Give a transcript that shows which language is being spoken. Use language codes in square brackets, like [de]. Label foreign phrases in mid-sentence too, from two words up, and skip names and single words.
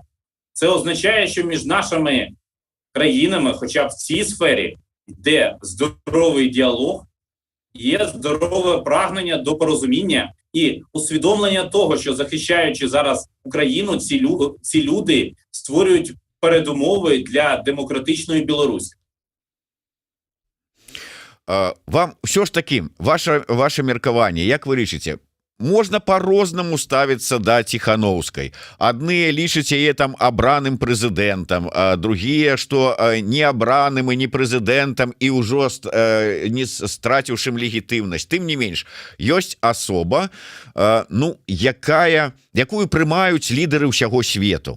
[uk] Це означає, що між нашими країнами, хоча б в цій сфері, йде здоровий діалог, є здорове прагнення до порозуміння і усвідомлення того, що захищаючи зараз Україну, ці люди створюють передумови для демократичної Білорусі. [be] Вам все ж таки, ваше меркаванне, як вы лічыце, можна по-рознаму ставіцца да Тихановскай. Адны лічаць яе там абраным прэзідэнтам, а другія, што не абраным і не прэзідэнтам і ўжо не страціўшым легітымнасць. Тым не менш, ёсць асоба, якую прымаюць лідары ўсяго свету.